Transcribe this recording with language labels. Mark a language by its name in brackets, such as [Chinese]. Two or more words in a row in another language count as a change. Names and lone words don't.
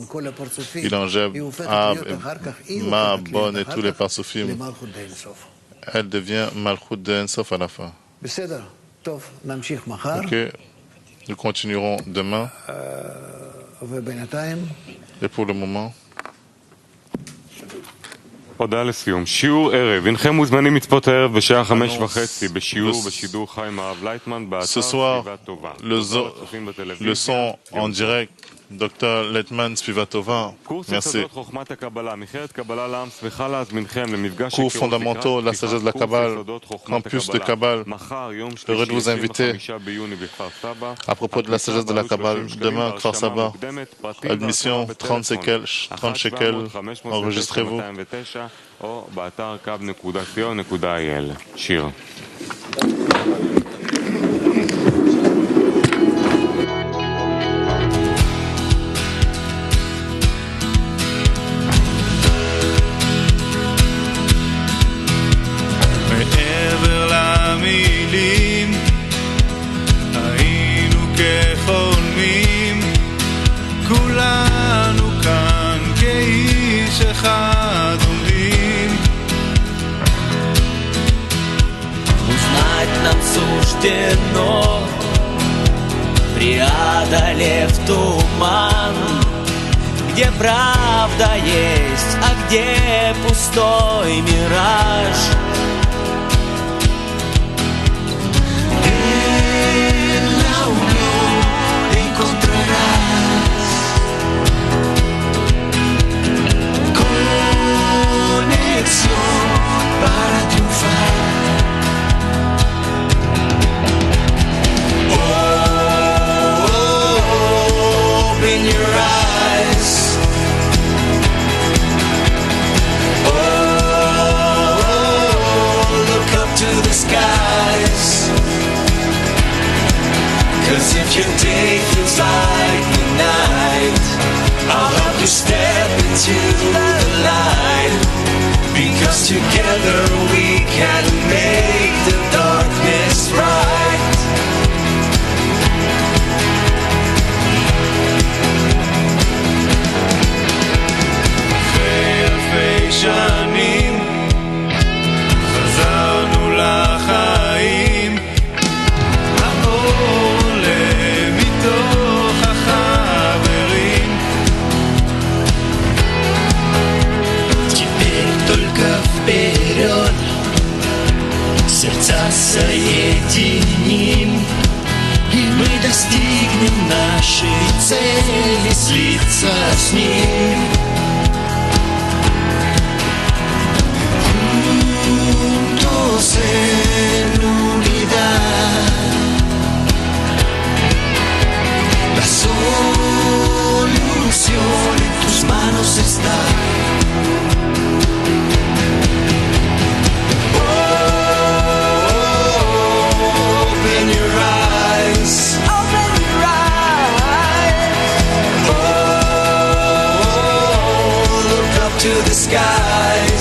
[French] Il engève Ab, Ma, Bon et tous les Partsoufim. Elle devient Malchut de Ensof à la fin. Ok, nous continuerons demain. Et pour le moment... [Hebrew] הודעה לסיום. שיעור ערב. הנכם מוזמנים לצפות הערב בשעה 5:30 בשיעור בשידור חי עם הרב לייטמן באתר סביבה טובה. [French] Le son en direct, Dr. Leitman Sviva Tova. Merci. Cours fondamentaux de la sagesse de la Kabbale, campus de Kabbale. Heureux de vous inviter à propos de la sagesse de la Kabbale. Demain, Kfar Saba, admission 30 shekels, enregistrez-vous. [Hebrew] שיר. מעבר למילים היינו כחולמים, כולנו כאן כאיש אחד עומדים. [Russian] Узнать нам суждено, преодолев туман, где правда есть, а где пустой мираж. [Spanish] En la unión encontrarás conexión para triunfar. [English] Open your eyes. Look up to the skies. 'Cause if your day feels like the night, I'll help you step into the light. Because together we can make the darkness bright. [Hebrew] שנים חזרנו לחיים, האור עולה מתוך החברים. [Russian] Теперь только вперед, сердца соединим, и мы достигнем нашей цели, слиться с ним. [Spanish] En unidad, la solución en tus manos está. [English] Open your eyes. Open your eyes. Look up to the skies.